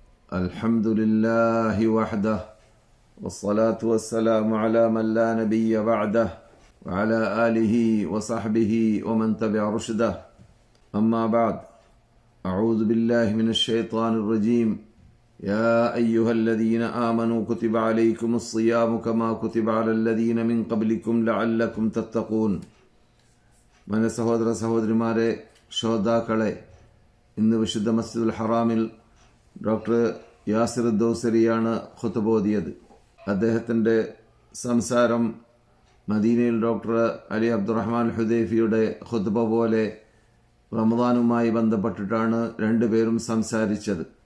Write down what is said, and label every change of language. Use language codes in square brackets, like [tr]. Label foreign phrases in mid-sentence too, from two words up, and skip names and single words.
[ar] الحمد لله وحده والصلاة والسلام على من لا نبي بعده وعلى آله وصحبه ومن تبع رشده أما بعد أعوذ بالله من الشيطان الرجيم يا أيها الذين آمنوا كتب عليكم الصيام كما كتب على الذين من قبلكم لعلكم تتقون [ml] من സഹോദര സഹോദരിമാരെ ശ്രോതാക്കളെ ഇന്ന് വിശുദ്ധ മസ്ജിദുൽ ഹറാമിൽ ഡോക്ടർ യാസിർ ദൗസരിയാണ് ഖുതുബ ഓതിയത്. അദ്ദേഹത്തിൻ്റെ സംസാരം മദീനയിൽ ഡോക്ടർ അലി അബ്ദുറഹ്മാൻ ഹുദൈഫിയുടെ ഖുതുബ പോലെ റമദാനുമായി ബന്ധപ്പെട്ടിട്ടാണ് രണ്ടുപേരും സംസാരിച്ചത്.